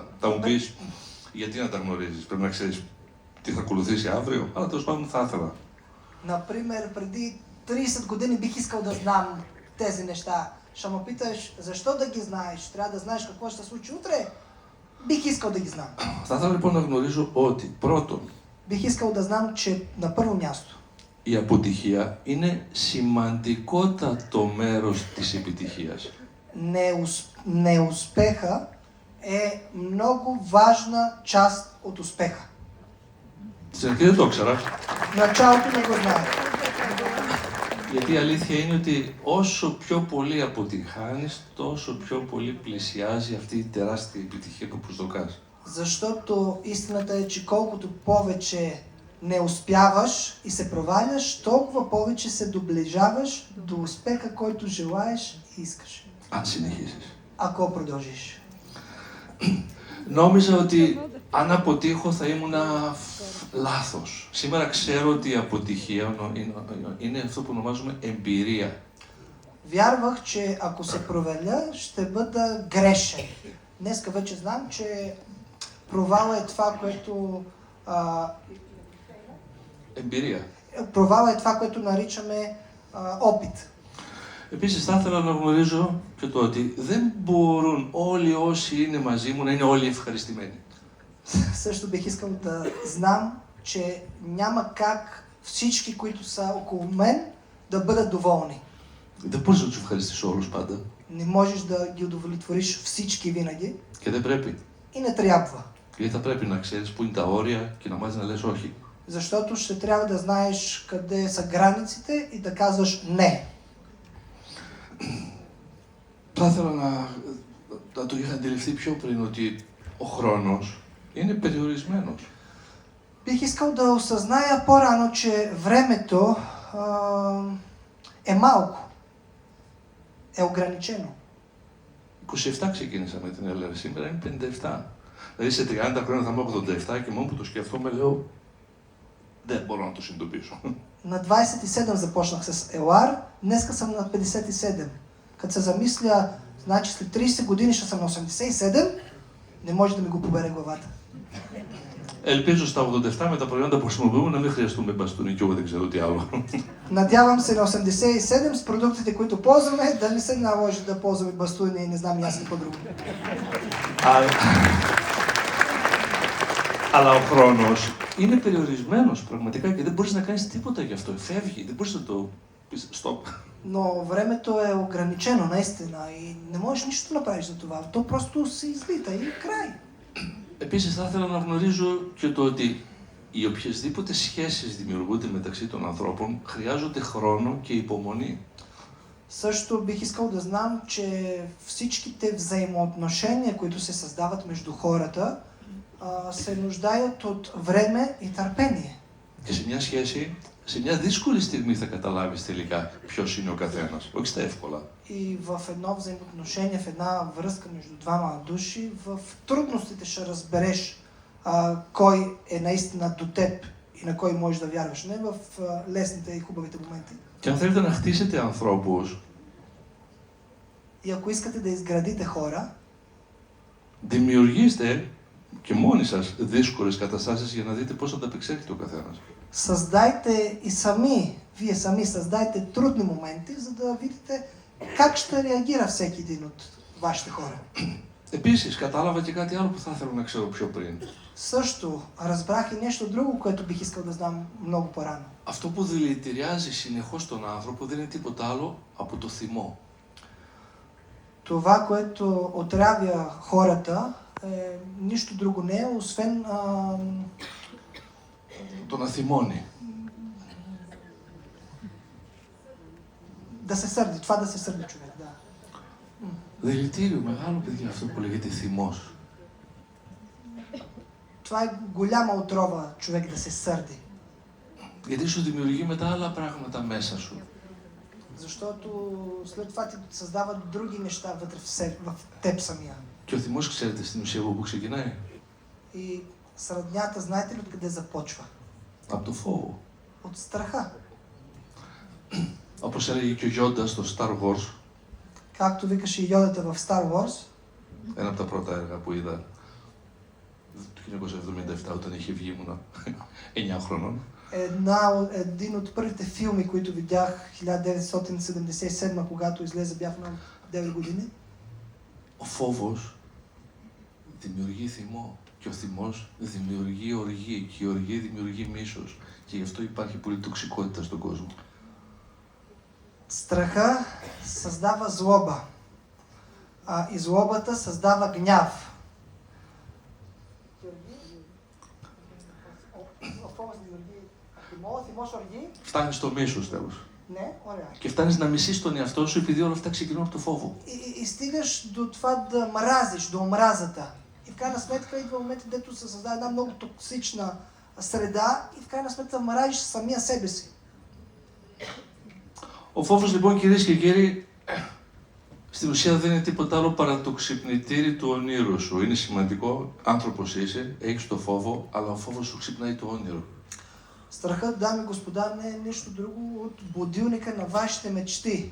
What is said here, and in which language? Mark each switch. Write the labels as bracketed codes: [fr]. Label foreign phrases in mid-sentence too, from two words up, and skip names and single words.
[el] Θα μου πεις, γιατί να τα γνωρίζεις, πρέπει να ξέρεις τι θα ακολουθήσει αύριο, αλλά τέλος πάντων θα ήθελα. [bg] Например, преди 30 години бих искал да знам тези неща. Ще ме питаш, защо да ги знаеш? Трябва да знаеш какво ще се случи утре? Бих искал да ги знам. [el] Θα ήθελα λοιπόν να γνωρίζω ότι πρώτον, [bg] Бих искал да знам, че на първо място [el] η αποτυχία είναι σημαντικότατο μέρος της επιτυχίας. [bg] неуспеха е много важна част от успеха. [el] Στην αρχή δεν το ήξερα, [bg] В началото не го знаех. [el] γιατί η αλήθεια είναι ότι όσο πιο πολύ αποτυγχάνεις, τόσο πιο πολύ πλησιάζει αυτή η τεράστια επιτυχία που προσδοκάς. [bg] Защото истината е, че колкото повече не успяваш и се проваляш, толкова повече се доближаваш до успеха, който желаеш и искаш. [el] Αν συνεχίσεις. [bg] Ако продължиш. [el] Νόμιζα ότι αν αποτύχω θα ήμουν λάθος. Σήμερα ξέρω ότι η αποτυχία είναι αυτό που ονομάζουμε εμπειρία. [bg] Вярвах, че ако се проваля, ще бъда грешен. Днеска вече знам, че провала е това, което [el] Εμπειρία. [bg] провала е това, което наричаме опит. [el] Επίσης θα ήθελα να γνωρίζω και το ότι δεν μπορούν όλοι όσοι είναι μαζί μου να είναι όλοι ευχαριστημένοι. [bg] Също бих искал да знам, че няма как всички, които са около мен, да бъдат доволни. [el] Δεν μπορείς να τους ευχαριστήσεις όλους πάντα. [bg] Не можеш да ги удовлетвориш всички винаги [el] Και δεν πρέπει. [bg] и не трябва. [el] Γιατί θα πρέπει να ξέρεις πού είναι τα όρια και να μάθεις να λες όχι. [bg] Защото ще трябва да знаеш къде са границите и да казваш не. [el] Θα ήθελα να το είχα αντιληφθεί πιο πριν ότι ο χρόνος είναι περιορισμένος. [bg] Бих искал да осъзная по-рано, че времето е малко, е ограничено. [el] 27 ξεκίνησα με την ΕΛΕΡ, σήμερα είναι 57. Δηλαδή σε 30 χρόνια θα είμαι 87 και μόνο που το σκεφτόμαι λέω δεν μπορώ να το συνειδητοποιήσω. [bg] На 27 започнах с ЕЛАР, днеска съм на 57. Като се замисля, значи след 30 години ще съм на 87, не може да ми го побере главата. [el] Ελπίζω στα 87 με τα προϊόντα που χρησιμοποιούμε να μην χρειαστούμε μπαστούνι και εγώ δεν ξέρω τι άλλο. [bg] Надявам се на 87 с продуктите, които ползваме, да не се наложи да ползваме бастуни и не знам и аз какво друго. [el] Αλλά ο χρόνος είναι περιορισμένος πραγματικά και δεν μπορείς να κάνεις τίποτα γι' αυτό. Φεύγει, δεν μπορείς να το πεις stop. [bg] Но времето е ограничено, наистина, и не можеш нищо да направиш за това. То просто се излита и край. [el] Επίσης θα ήθελα να γνωρίζω και το ότι οι οποιασδήποτε σχέσεις δημιουργούνται μεταξύ των ανθρώπων χρειάζονται χρόνο και υπομονή. [bg] Също бих искал да знам, че всичките взаимоотношения, които се създават между хората, се нуждаят от време и търпение. [el] Και σε μια σχέση, σε μια δύσκολη στιγμή θα καταλάβεις τελικά ποιος είναι ο καθένας, όχι στα εύκολα. [bg] И в едно взаимоотношение, в една връзка между двама души, в трудностите ще разбереш кой е наистина до теб и на кой можеш да вярваш, не в лесните и хубавите моменти. [el] Και αν θέλετε να χτίσετε ανθρώπους, [bg] И ако искате да изградите хора, [el] δημιουργήστε και μόνοι σας δύσκολες καταστάσεις για να δείτε πώς θα ανταπεξέλθει ο καθένας. [bg] създайте и сами, вие сами създайте трудни моменти, за да видите как ще реагира всеки един от вашите хора. [el] Επίσης, κατάλαβα και κάτι άλλο που θα ήθελα να ξέρω πιο πριν. [bg] Също разбрах и нещо друго, което бих искал да знам много по-рано. [el] Αυτό που δηλητηριάζει συνεχώς τον άνθρωπο δεν είναι τίποτα άλλο από το θυμό. [bg] Това, което отравя хората, нищо друго не е, освен [el] Το να θυμώνει. [bg] да се сърди, това да се сърди човек, да. [el] Δηλητήριο μεγάλο, παιδιά, αυτό που λέγεται θυμός. [bg] Това е голяма отрова човек да се сърди. [el] Γιατί σου δημιουργεί μετά άλλα πράγματα μέσα σου. [bg] Защото след това ти създават други неща вътре в теб самия. [el] Και ο θυμός, ξέρετε, στην ουσία από πού ξεκινάει. [bg] И Сроднята, знаете ли откъде започва? [el] Από το φόβο. [bg] От страха. [el] Όπως έλεγε και ο Γιόντα στο Star Wars, [bg] Както викаше и Йодата в Star Wars, [el] ένα από τα πρώτα έργα που είδα το 1977 όταν είχε βγει, ήμουνα 9 χρονών. [bg] един от първите филми, които видях 1977, когато излезе, бях на 9 години. [el] Ο φόβος δημιουργεί θυμό και ο θυμός δημιουργεί οργή και η οργή δημιουργεί μίσος και γι' αυτό υπάρχει πολύ τοξικότητα στον κόσμο. [bg] Страха създава злоба, а и злобата създава гняв. [el] Φτάνεις στο μίσος τέλος. Ναι, ωραία. Και φτάνεις να μισείς τον εαυτό σου επειδή όλα αυτά ξεκινούν από το φόβο. [bg] И стигаш до това да мразиш, до омразата. И в крайна сметка идва момент, дето се създава една много токсична среда и в крайна сметка мразиш самия себе си. [el] Ο φόβος λοιπόν, κυρίες και κύριοι, στην ουσία δεν είναι τίποτα άλλο παρά το ξυπνητήρι του ονείρου σου. Είναι σημαντικό, άνθρωπος είσαι, έχεις το φόβο, αλλά ο φόβος σου ξυπνάει το όνειρο. [bg] Страхът, дами и господа, не е нищо друго от будилника на вашите мечти.